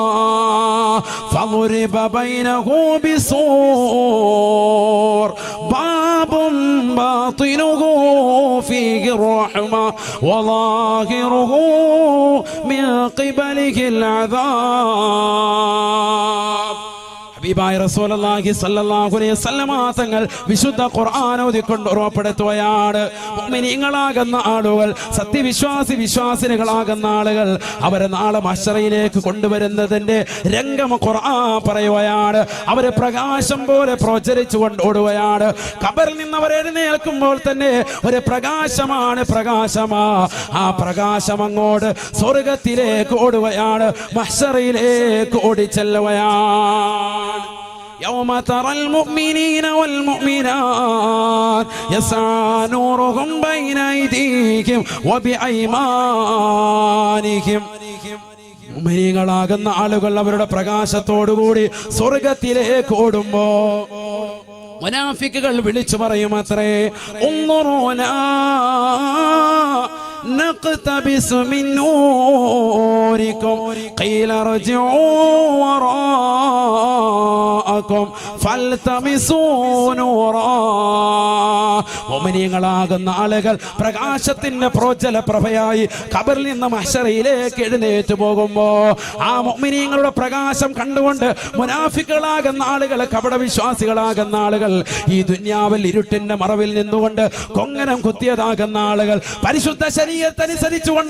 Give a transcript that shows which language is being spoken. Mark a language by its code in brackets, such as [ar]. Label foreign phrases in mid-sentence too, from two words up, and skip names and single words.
[ar] فضرب بينه بسور باب باطنه فيه الرحمة وظاهره من قبله العذاب. [ml] ഹബീബായ റസൂലുള്ളാഹി [ar] صلى الله عليه وسلم [ml] തങ്ങൾ വിശുദ്ധ ഖുർആൻ ഓതിക്കൊണ്ട് ഉറപ്പെടുത്തുകയാണ്, മുഅ്മിനീങ്ങളാകുന്ന ആളുകൾ, വിശ്വാസിനികളാകുന്ന ആളുകൾ അവരെ നാളെ മഹ്ശറയിലേക്ക് കൊണ്ടുവരുന്നതിന്റെ രംഗം ഖുർആൻ പറയുകയാണ്. അവരെ പ്രകാശം പോലെ പ്രചരിച്ചു കൊണ്ട് ഓടുകയാണ്. ഖബറിൽ നിന്ന് അവർ എഴുന്നേൽക്കുമ്പോൾ തന്നെ ഒരു പ്രകാശമാ. ആ പ്രകാശം അങ്ങോട്ട് സ്വർഗ്ഗത്തിലേക്ക് ഓടുകയാണ്, മഹ്ശറയിലേക്ക് ഓടിച്ചെല്ലുകയാണ്. [ar] يوم ترى المؤمنين والمؤمنات يسعى نورهم بين أيديهم وبأيمانهم. [ml] മുഅ്മിനീങ്ങളാകുന്ന ആളുകൾ അവരുടെ പ്രകാശത്തോടുകൂടി സ്വർഗ്ഗത്തിലേക്ക് ഓടുമ്പോ മുനാഫിക്കുകൾ വിളിച്ചു പറയുമത്രേ, [ar] انظرونا نقتبس من نوركم قيل ارجعوا وراءكم فالتمسوا نورا. [ml] മുഅ്മിനീങ്ങളാകുന്ന ആളുകൾ പ്രകാശത്തിന്റെ പ്രോജ്വല പ്രഭയായി ഖബറിൽ നിന്ന് മഹ്ശറയിലേക്ക് എഴുന്നേറ്റ് പോകുമ്പോ ആ മുഅ്മിനീങ്ങളുടെ പ്രകാശം കണ്ടുകൊണ്ട് മുനാഫിക്കുകളാകുന്ന ആളുകൾ, കപടവിശ്വാസികളാകുന്ന ആളുകൾ, ഈ ദുനിയാവിൽ ഇരുട്ടിന്റെ മറവിൽ നിന്നുകൊണ്ട് കൊങ്ങനം കുത്തിയതാകുന്ന ആളുകൾ, പരിശുദ്ധ ശരീഅത്തനുസരിച്ചുകൊണ്ട്